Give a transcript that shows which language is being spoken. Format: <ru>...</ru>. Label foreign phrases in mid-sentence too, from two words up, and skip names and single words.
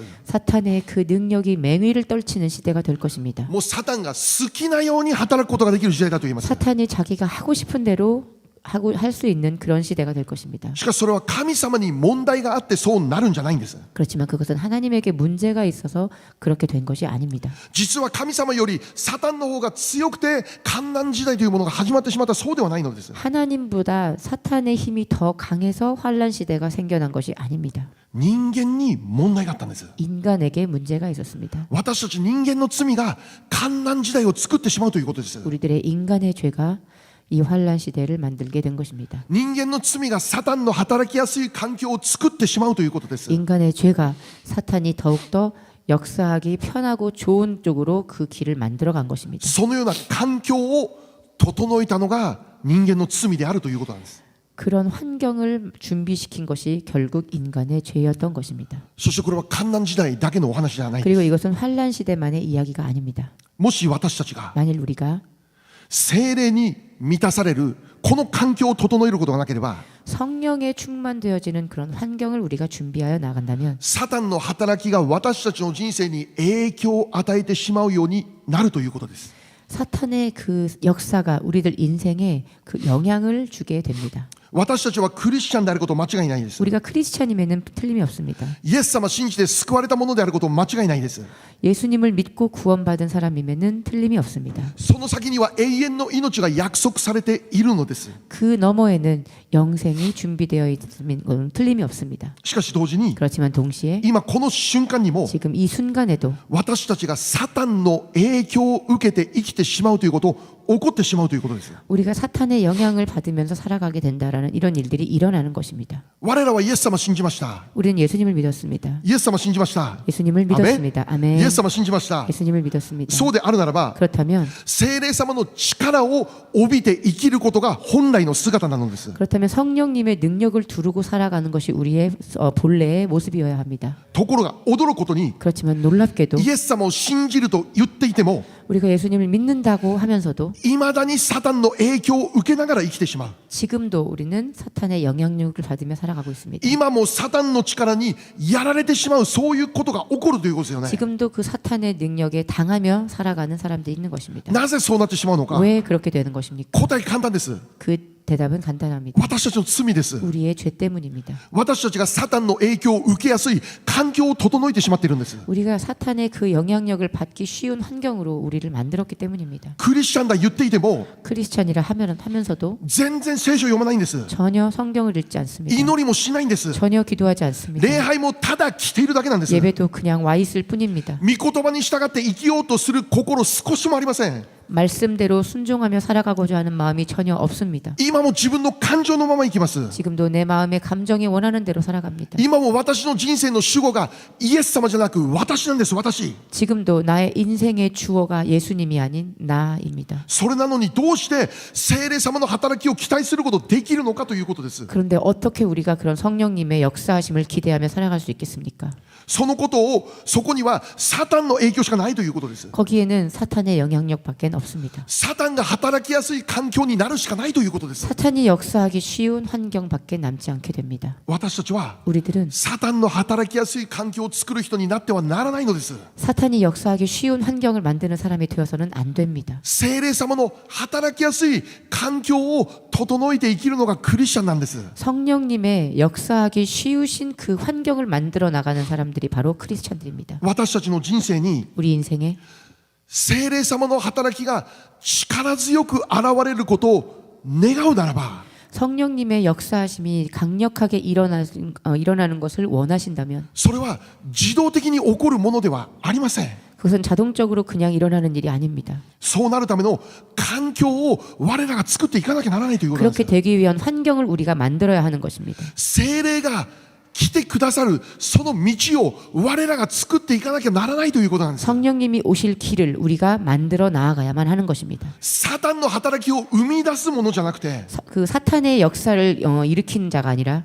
<ko>사탄의 그 능력이 맹위를 떨치는 시대가 될 것입니다.</ko> <ja>もうサタンが好きなように働くことができる時代だと言えます。</ja> <ko>사탄이 자기가 하고 싶은 대로 할 수 있는 그런 시대가 될 것입니다.</ko> <ja>しかしそれは神様に問題があってそうなるんじゃないんです。</ja> <ko>그렇지만 그것은 하나님에게 문제가 있어서 그렇게 된 것이 아닙니다.</ko> <ja>実は神様よりサタンの方が強くて患難時代というものが始まってしまったそうではないのです。</ja> <ko>하나님보다 사탄의 힘이 더 강해서 환란 시대가 생겨난 것이 아닙니다.</ko> <ja>人間に問題があったんです。</ja> <ko>인간에게 문제가 있었습니다.</ko> <ja>私たち人間の罪が患難時代を作ってしまうということです。</ja> <ko>우리들의 인간의 죄가 이 환란 시대를 만들게 된 것입니다.</ko> <ja>人間の罪がサタンの働きやすい環境を作ってしまうということです。</ja> <ko>인간의 죄가 사탄이 더욱더 역사하기 편하고 좋은 쪽으로 그 길을 만들어간 것입니다.</ko> <ja>そのような環境を整えたのが人間の罪であるということなんです。</ja> <ko>그런 환경을 준비시킨 것이 결국 인간의 죄였던 것입니다.</ko> <ja>そしてこれは患難時代だけのお話じゃない。</ja> <ko>그리고 이것은 환란 시대만의 이야기가 아닙니다.</ko> <ja>もし私たちが</ja> <ko>만일 우리가</ko> <ja>聖霊に満たされるこの環境を整えることがなければ</ja> <ko>성령에 충만되어지는 그런 환경을 우리가 준비하여 나간다면</ko> <ja>サタンの働きが私たちの人生に影響を与えてしまうようになるということです。</ja> <ko>사탄의 그 역사가 우리들 인생에 그 영향을 주게 됩니다.</ko> <ja>私たちはクリスチャンであること間違いないです。</ja> <ko>우리가 크리스찬임에는 틀림이 없습니다.</ko> <ja>イエス様を信じて救われたものであること間違いないです。</ja> <ko>예수님을 믿고 구원받은 사람임에는 틀림이 없습니다.</ko> <ja>その先には永遠の命が約束されているのです。</ja> <ko>그 너머에는 영생이 준비되어 있는 건 틀림이 없습니다.</ko> <ja>しかし同時に</ja> <ko>그렇지만 동시에</ko> <ja>今この瞬間にも</ja> <ko>지금 이 순간에도</ko> <ja>私たちがサタンの影響を受けて生きてしまうということを起こってしまうということです。</ja> <ko>우리가 사탄의 영향을 받으면서 살아가게 된다라는 이런 일들이 일어나는 것입니다.</ko> <ja>我らはイエス様を信じました。</ja> <ko>우리는 예수님을 믿었습니다.</ko> <ja>イエス様を信じました。</ja> <ko>예수님을 믿었습니다.</ko> <ja>イ</ja> <ko>아멘.</ko> <ja>エス様を信じました。</ja> <ko>예수님을 믿었습니다.</ko> <ja>そうであるならば、</ja> <ko>그렇다면</ko> <ja>聖霊様の力を帯びて生きることが本来の姿なのです。</ja> <ko>그렇다면 성령님의 능력을 두르고 살아가는 것이 우리의 본래의 모습이어야 합니다.</ko> <ja>ところが驚くことに</ja> <ko>그렇지만 놀랍게도</ko> <ja>イエス様を信じると言っていても</ja> <ko>우리가 예수님을 믿는다고 하면서도</ko> <ja>いまだにサタンの影響を受けながら生きてしまう。</ja> <ko>지금도 우리는 사탄의 영향력을 받으며 살아가고 있습니다.</ko> <ja>今もサタンの力にやられてしまう、そういうことが起こるということですよね。</ja> <ko>지금도 그 사탄의 능력에 당하며 살아가는 사람들이 있는 것입니다.</ko> <ja>なぜそうなってしまうのか。</ja> <ko>왜 그렇게 되는 것입니까?</ko> <ja>答え簡単です。</ja> <ko>그 대답은 간단합니다.</ko> <ja>私たちの罪です。</ja> <ko>우리의 죄 때문입니다.</ko> <ja>私たちがサタンの影響を受けやすい環境を整えてしまっているんです。</ja> <ko>우리가 사탄의 그 영향력을 받기 쉬운 환경으로 우리를 만들었기 때문입니다.</ko> <ja>クリスチャンだ言っていても</ja> <ko>크리스찬이라 하면서도</ko> <ja>全然聖書を読まないんです。</ja> <ko>전혀 성경을 읽지 않습니다.</ko> <ja>祈りもしないんです。</ja> <ko>전혀 기도하지 않습니다.</ko> <ja>礼拝もただ来ているだけなんです。</ja> <ko>예배도 그냥 와 있을 뿐입니다.</ko> <ja>御言葉に従って生きようとする心少しもありません。</ja> <ko>말씀대로 순종하며 살아가고자 하는 마음이 전혀 없습니다.</ko> <ja>今も自分の感情のまま生きます。</ja> <ko>지금도 내 마음의 감정이 원하는 대로 살아갑니다.</ko> <ja>今も私の人生の主語がイエス様じゃなく私なんです。私。</ja> <ko>지금도 나의 인생의 주어가 예수님이 아닌 나입니다.</ko> <ja>それなのにどうして聖霊様の働きを期待することできるのかということです。</ja> <ko>그런데 어떻게 우리가 그런 성령님의 역사하심을 기대하며 살아갈 수 있겠습니까?</ko> <ja>そのことをそこにはサタンの影響しかないということです。</ja> <ko>거기에는 사탄의 영향력밖에 없습니다.</ko> <ja>サタンが働きやすい環境になるしかないということです。</ja> <ko>사탄이 역사하기 쉬운 환경밖에 남지 않게 됩니다.</ko> <ja>私たちは</ja> <ko>우리들은</ko> <ja>サタンの働きやすい環境を作る人になってはならないのです。</ja> <ko>사탄이 역사하기 쉬운 환경을 만드는 사람이 되어서는 안 됩니다.</ko> <ja>聖霊様の働きやすい環境を整えて生きるのがクリスチャンなんです。</ja> <ko>성령님의 역사하기 쉬우신 그 환경을 만들어 나가는 사람들이 바로 크리스찬들입니다.</ko> <ja>私たちの人生に</ja> <ko>우리 인생에</ko> <ja>聖霊様の働きが力強く現れることを願うならば</ja> <ko>성령님의 역사하심이 강력하게 일어나는 것을 원하신다면</ko> <ja>それは自動的に起こるものではありません。</ja> <ko>그것은 자동적으로 그냥 일어나는 일이 아닙니다.</ko> <ja>そうなるための環境を我らが作っていかなきゃならないということなんで</ja> <ko>그렇게</ko> <ja>す。</ja> <ko>되기 위한 환경을 우리가 만들어야 하는 것입니다.</ko> <ja>聖霊が来てくださるその道を我らが作っていかなきゃならないということなんです。</ja> <ko>성령님이 오실 길을 우리가 만들어 나아가야만 하는 것입니다.</ko> <ja>サタンの働きを生み出すものじゃなくて</ja> <ko>그 사탄의 역사를 일으키는 자가 아니라</ko>